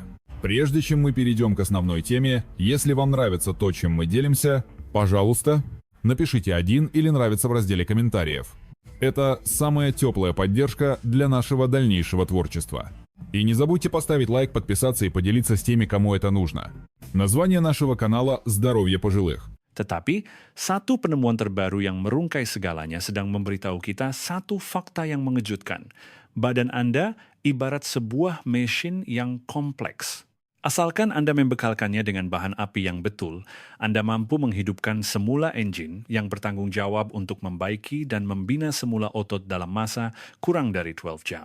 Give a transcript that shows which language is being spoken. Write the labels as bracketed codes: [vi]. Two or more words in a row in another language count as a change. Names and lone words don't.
[ru] Прежде чем мы перейдем к основной теме, если вам нравится то, чем мы делимся, пожалуйста, напишите «1» или «нравится» в разделе комментариев. Это самая теплая поддержка для нашего дальнейшего творчества. И не забудьте поставить лайк, подписаться и поделиться с теми, кому это нужно. Название нашего канала «Здоровье пожилых». [ms] Tetapi, satu penemuan terbaru yang merungkai segalanya sedang memberitahu kita satu fakta yang mengejutkan. Badan Anda ibarat sebuah mesin yang kompleks. Asalkan Anda membekalkannya dengan bahan api yang betul, Anda mampu menghidupkan semula engine yang bertanggung jawab untuk membaiki dan membina semula otot dalam masa kurang dari 12 jam.